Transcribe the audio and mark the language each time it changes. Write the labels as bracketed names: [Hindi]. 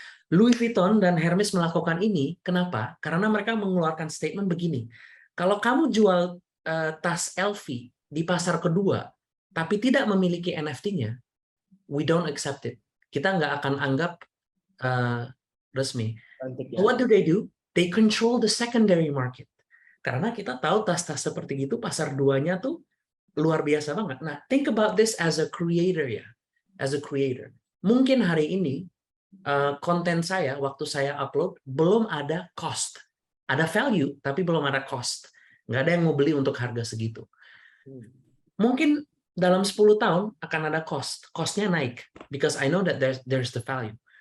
[Indonesian] Louis Vuitton dan Hermes melakukan ini, kenapa? Karena mereka mengeluarkan statement begini, kalau kamu jual tas LV di pasar kedua, tapi tidak memiliki NFT-nya, [English] we don't accept it. [Indonesian] Kita nggak akan anggap resmi. [English] What do? They control the secondary market. [Indonesian] Karena kita tahu tas-tas seperti itu pasar duanya tuh luar biasa banget. [English] Nah, think about this as a creator ya, as a creator. [Indonesian] Mungkin hari ini konten saya waktu saya upload belum ada cost, ada value tapi belum ada cost. Nggak ada yang mau beli untuk harga segitu. Mungkin dalam 10 tahun akan ada cost-nya naik [English] because I know that there's the value.